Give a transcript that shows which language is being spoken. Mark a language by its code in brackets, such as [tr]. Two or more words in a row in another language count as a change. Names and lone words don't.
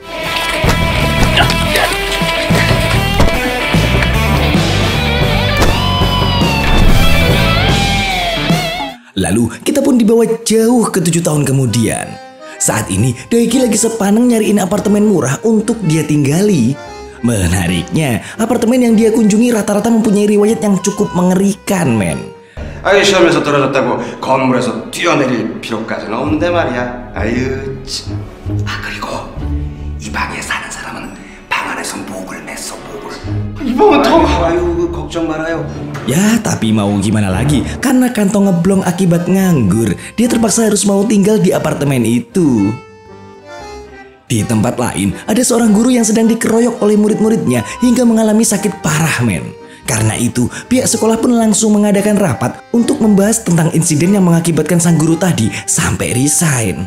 [id] Lalu, kita pun dibawa jauh ke 7 tahun kemudian. Saat ini, Daigi lagi sepaneng nyariin apartemen murah untuk dia tinggali. Menariknya, apartemen yang dia kunjungi rata-rata mempunyai riwayat yang cukup mengerikan, men. [ko] 아유 시험에서 떨어졌다고 건물에서 뛰어내릴 필요까지는 없는데 말이야. 아유 참. 아 그리고 이 방에 사는 사람은 방 안에서 목을 맸어 목을. 이 방은 더. 아유 걱정 말아요. [id] Ya tapi mau gimana lagi, karena kantong ngeblong akibat nganggur, dia terpaksa harus mau tinggal di apartemen itu. Di tempat lain, ada seorang guru yang sedang dikeroyok oleh murid-muridnya hingga mengalami sakit parah men. Karena itu, pihak sekolah pun langsung mengadakan rapat untuk membahas tentang insiden yang mengakibatkan sang guru tadi sampai resign.